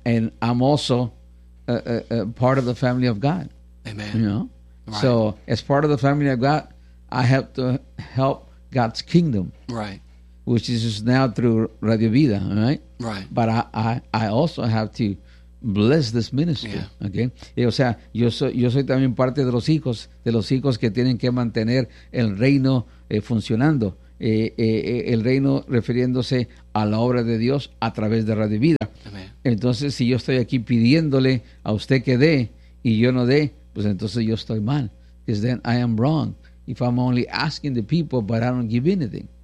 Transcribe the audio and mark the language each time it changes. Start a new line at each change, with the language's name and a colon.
English: And I'm also a part of the family of God. Amen. You know? Right. So as part of the family of God, I have to help God's kingdom. Right. which is now through Radio Vida, right? Right. But I also have to bless this ministry, yeah. Okay?
Spanish: Y, o sea, yo soy también parte de los hijos que tienen que mantener el reino funcionando. El reino refiriéndose a la obra de Dios a través de Radio Vida. Amen. Entonces, si yo estoy aquí pidiéndole a usted que dé y yo no dé, pues entonces yo estoy mal.
English: Because then I am wrong. If I'm only asking the people, but I don't give anything.